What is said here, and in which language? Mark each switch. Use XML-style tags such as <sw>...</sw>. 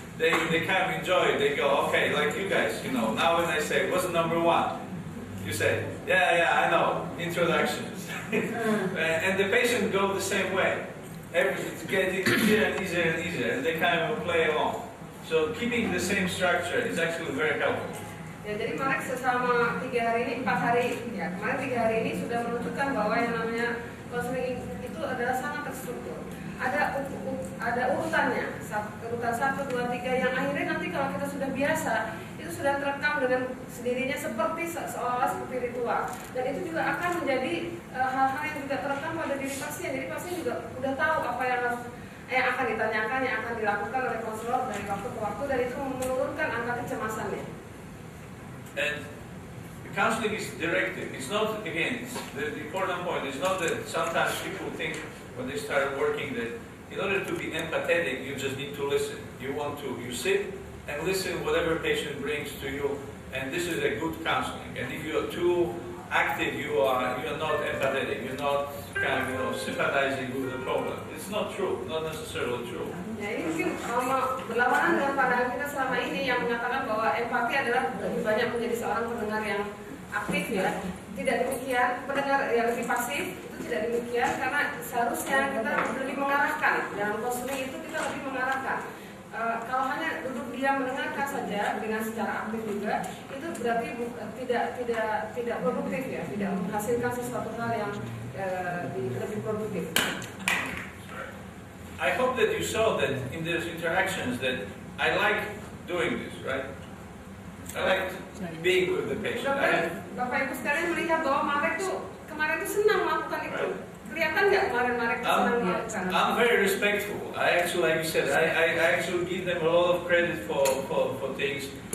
<en>They kind of enjoy it. They go, okay, like you guys, now when I say, what's number 1? You say, yeah, I know, introductions. And the patient go the same way. It's getting easier and easier and easier, and they kind of play along. So keeping the same structure is actually very helpful.</en> <id>Ya, jadi Marek selama 4 hari, ya kemarin 3 hari ini sudah menunjukkan bahwa yang namanya konseling itu adalah sangat terstruktur. Ada urutannya, urutan 1, 2, 3 yang akhirnya nanti kalau kita sudah biasa itu sudah terekam dengan sendirinya seperti seolah-olah seperti ritual, dan itu juga akan menjadi hal-hal yang juga terekam pada diri pasien. Jadi pasien juga udah tahu apa yang akan ditanyakan, yang akan dilakukan oleh konselor dari waktu ke waktu, dan itu menurunkan angka kecemasannya.</id> <en>And the counseling is directive. It's not, again, the important point is not that sometimes people think when they start working that in order to be empathetic, you just need to listen. You sit and listen whatever patient brings to you, and this is a good counseling. And if you are too active, you are not empathetic. You're not kind of sympathizing with the problem. It's not true, not necessarily true.</en> <id>Ya, ini mungkin berlawanan dengan pandangan kita selama ini yang mengatakan bahwa empati adalah lebih banyak menjadi seorang pendengar yang aktif, ya. Tidak demikian, pendengar yang lebih pasif itu tidak demikian, karena seharusnya kita lebih mengarahkan. Dalam konseling itu kita lebih mengarahkan. Kalau hanya duduk diam mendengarkan saja dengan secara aktif juga, itu berarti tidak produktif, ya, tidak menghasilkan sesuatu hal yang lebih produktif.</id> <en>I hope that you saw that in these interactions that I like doing this, right? I like being with the patient.</en> <id>Bapak Ibu sekalian melihat bahwa Marek tuh kemarin tuh senang melakukan itu. Kelihatan nggak kemarin Marek senang melakukan?</id> <en>I'm very respectful. I actually, like you said, I actually give them a lot of credit for things.</en>